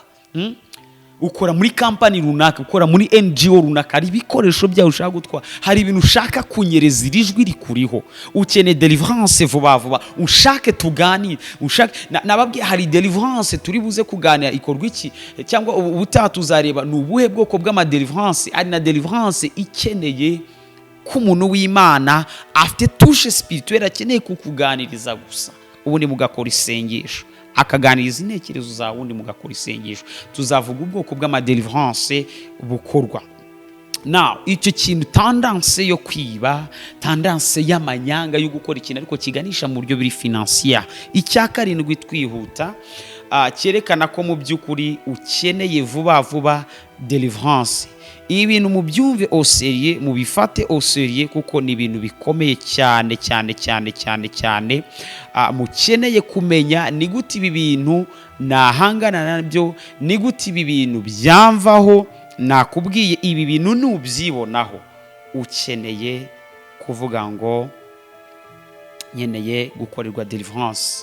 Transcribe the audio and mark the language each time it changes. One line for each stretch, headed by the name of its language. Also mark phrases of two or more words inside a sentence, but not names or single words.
Kinyarwanda: Ukora muri company runaka, ukora muri NGO runaka, hari ibikoresho byawe ushaka gutwara, hari ibintu ushaka kunyereza irijwi rikuriho. Ukeneye deliverance vuba vuba, ushake tuganire, ushake nababwiye hari deliverance turi buze kuganira ikorwa iki, cyangwa ubutaha tuzareba nubuhe bwoko bw'ama deliverance. Ari na deliverance ikeneye ku muntu w'Imana afite
French: touche spirituelle,
Kinyarwanda: akeneye kukuganiriza gusa, ubundi mugakora isengesho, akaganiriza intekerezo za wundi mugakora isengesho. Tuzavuga ubwoko bw'ama deliverance bukorwa. Now icyo kintu tendance yo kwiba, tendance y'amanyanga yo gukora ikintu ariko kiganisha mu buryo buri financier. Icya karindwi twihuta, cyerekana ko mu by'ukuri ukeneye vuba vuba deliverance. Ibintu mu byumve
French: au sérieux,
Kinyarwanda: mu bifate
French: au sérieux,
Kinyarwanda: kuko ni ibintu bikomeye cyane cyane cyane cyane cyane. Mukeneye kumenya ni gute ibi bintu nahangana nabyo, ni gute ibi bintu byamvaho. Nakubwiye ibi bintu nubyibonaho, ukeneye kuvuga ngo nkeneye gukorerwa deliverance.